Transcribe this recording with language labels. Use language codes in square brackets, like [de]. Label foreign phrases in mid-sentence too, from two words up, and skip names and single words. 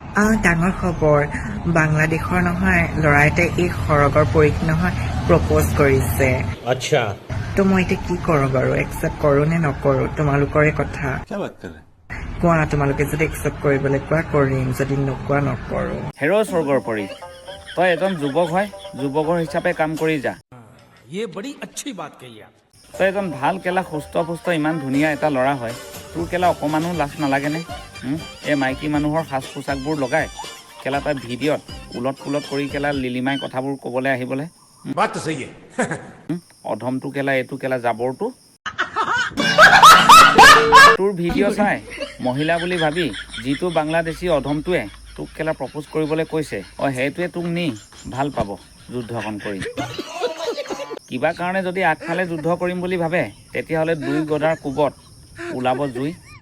[as] ডাঙৰ খবৰ বাংলাদেশৰ নহয় ল'ৰা এটাই এই সৰগৰ পৰীক্ষা নহয় প্ৰপ'জ কৰিছে [hi] अच्छा [as] তো মই এতিয়া কি কৰোঁ বাৰু একচেপ্ট কৰোঁ নে নকৰোঁ তোমালোকৰে কথা কোৱা তোমালোকে যদি একচেপ্ট কৰিবলৈ কোৱা কৰিম যদি নোকোৱা নকৰোঁ হেৰ স্বৰ্গৰ পৰি তই এজন যুৱক হয় যুৱকৰ হিচাপে কাম কৰি যা [hi] ये बड़ी अच्छी बात कही आप [as] তই এজন ভাল কেলা সুস্থ পুস্থ ইমান ধুনীয়া এটা ল'ৰা হয় তোৰ কেলা অকণমানো লাজ নালাগেনে এই মাইকী মানুহৰ সাজ পোছাকবোৰ লগাই কেলা তই ভিডিঅ'ত উলট পুলট কৰি কেলা লিলিমাই কথাবোৰ ক'বলৈ আহিবলৈ [hi] बात तो सही है [as] অধমটো কেলা এইটো কেলা জাবৰটো তোৰ ভিডিঅ' চাই মহিলা বুলি ভাবি যিটো বাংলাদেশী অধমটোৱে তোক কেলা প্ৰপ'জ কৰিবলৈ কৈছে সেইটোৱে তোক নি ভাল পাব যুদ্ধখন কৰি কিবা কাৰণে যদি আগফালে যুদ্ধ কৰিম বুলি ভাবে তেতিয়াহ'লে দুই গদাৰ কোবত ওলাব জুই